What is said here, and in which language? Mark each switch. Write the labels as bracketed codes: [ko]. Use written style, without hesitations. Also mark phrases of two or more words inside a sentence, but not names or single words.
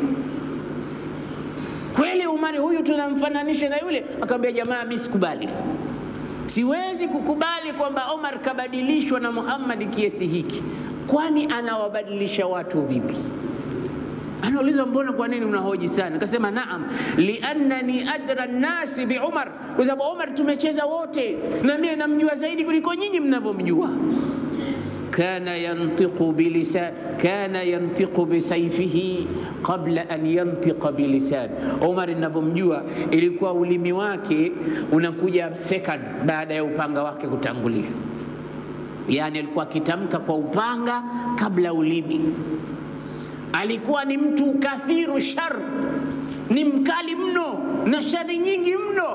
[sw] Kweli Umar huyu tunamfananisha na yule? Akamwambia jamaa, mimi sikubali. Siwezi kukubali kwamba Umar kabadilishwa na Muhammad kiasi hiki. Kwani anawabadilisha watu vipi? Anauliza, mbona kwa nini unahoji sana? Akasema naam, [ar] لأنني أدرى الناس بعمر, [sw] kwa sababu Umar tumecheza wote na mimi namjua zaidi kuliko nyinyi mnavyomjua. [ar] كان ينطق بسيفه قبل أن ينطق باللسان. [sw] Umar ninavyomjua ilikuwa ulimi wake unakuja second baada ya upanga wake kutangulia. Yani alikuwa akitamka kwa upanga kabla ulimi. Alikuwa ni mtu [ar] كثير الشر, [sw] ni mkali mno na shari nyingi mno.